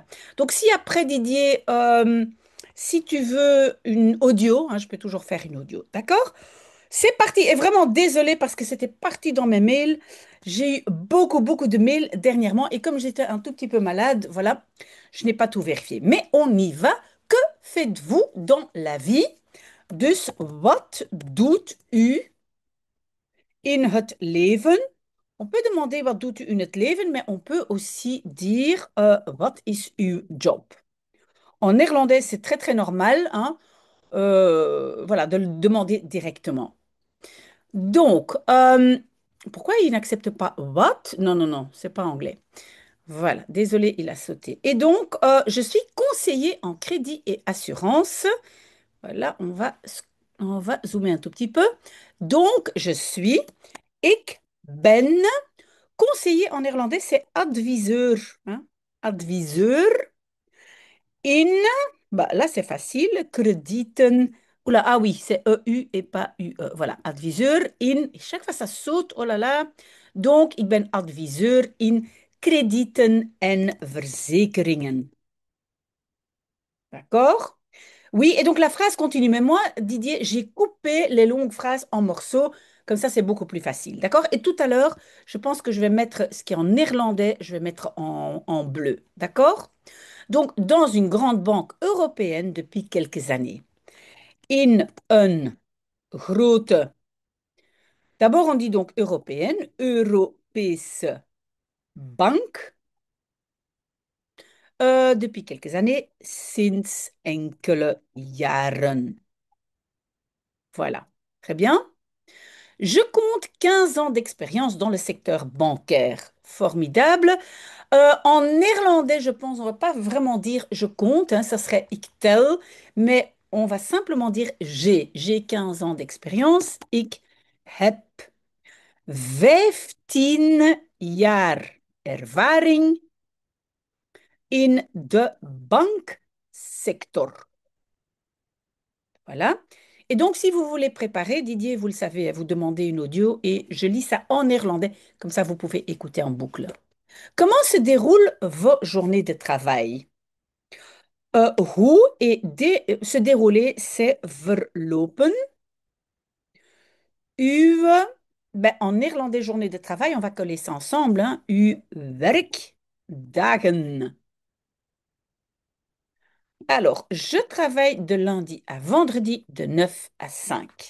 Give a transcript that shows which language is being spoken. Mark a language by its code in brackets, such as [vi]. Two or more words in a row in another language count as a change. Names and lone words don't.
[fr] Donc, si après, Didier, si tu veux une audio, hein, je peux toujours faire une audio, d'accord? C'est parti. Et vraiment désolée parce que c'était parti dans mes mails. J'ai eu beaucoup, beaucoup de mails dernièrement et comme j'étais un tout petit peu malade, voilà, je n'ai pas tout vérifié. Mais on y va. Que faites-vous dans la vie? [nl] Dus wat doet u in het leven? [fr] On peut demander [nl] wat doet u in het leven, [fr] mais on peut aussi dire [nl] wat is uw job? [fr] En néerlandais, c'est très, très normal, hein, voilà, de le demander directement. Donc, pourquoi il n'accepte pas what? Non, non, non, c'est pas anglais. Voilà, désolé, il a sauté. Et donc, je suis conseiller en crédit et assurance. Voilà, on va zoomer un tout petit peu. Donc, [nl] ik ben, [fr] conseiller en néerlandais, c'est adviseur, hein, [nl] adviseur in, [fr] bah là c'est facile, kredieten. Oula, ah oui, c'est EU et pas UE. Voilà, [nl] adviseur in. [fr] Et chaque fois ça saute, oh là là. Donc, [nl] ik ben adviseur in kredieten en verzekeringen. [fr] D'accord? Oui, et donc la phrase continue. Mais moi, Didier, j'ai coupé les longues phrases en morceaux. Comme ça, c'est beaucoup plus facile. D'accord? Et tout à l'heure, je pense que je vais mettre ce qui est en néerlandais, je vais mettre en bleu. D'accord? Donc, dans une grande banque européenne depuis quelques années. [nl] In een grote, [fr] d'abord on dit donc européenne, [nl] Europese bank, [fr] depuis quelques années, [nl] sinds enkele jaren. [fr] Voilà, très bien. Je compte 15 ans d'expérience dans le secteur bancaire. Formidable. En néerlandais, je pense, on va pas vraiment dire je compte, hein, ça serait [nl] ik tel, [fr] mais on va simplement dire j'ai. J'ai 15 ans d'expérience. [nl] Ik heb 15 jaar ervaring in de banksector. [fr] Voilà. Et donc, si vous voulez préparer, Didier, vous le savez, vous demandez une audio et je lis ça en néerlandais, comme ça vous pouvez écouter en boucle. Comment se déroulent vos journées de travail? Hoe et se dérouler, c'est verlopen. Uw, ben, en néerlandais, journée de travail, on va coller ça ensemble, hein. [nl] Uw werkdagen. [fr] Alors, je travaille de lundi à vendredi de 9 à 5.